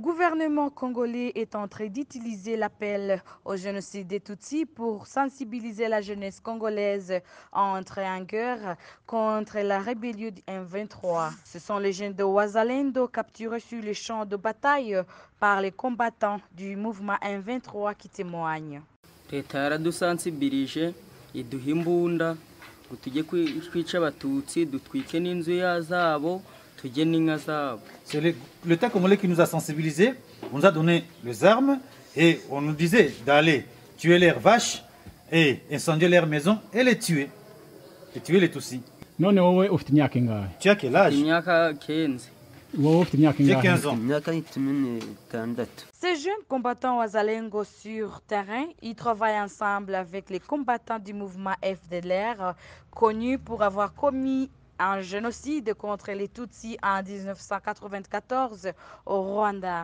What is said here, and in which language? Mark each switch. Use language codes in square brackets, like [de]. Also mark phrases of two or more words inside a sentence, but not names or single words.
[fr] gouvernement congolais est en train d'utiliser l'appel au génocide des Tutsis pour sensibiliser la jeunesse congolaise à entrer en guerre contre la rébellion du M23. Ce sont les jeunes de Wazalendo capturés sur les champs de bataille par les combattants du mouvement M23 qui témoignent. [rw] Leta yaradusensibilije iduha imbunda ngo tujye kwica abatutsi dutwike n'inzu zabo tujye n'inka zabo. [fr] C'est l'État congolais qui nous a sensibilisés, on nous a donné les armes et on nous disait d'aller tuer leurs vaches et incendier leurs maisons et les tuer les Tutsis. [rw] None wowe ufite imyaka ingahe? [fr] Tu as quel âge? [rw] Imyaka 15. Wowe ufite imyaka ingahe? [fr] J'ai 15 ans. Ces jeunes combattants Wazalengo sur terrain, ils travaillent ensemble avec les combattants du mouvement FDLR, connus pour avoir commis un génocide contre les Tutsis en 1994 au Rwanda.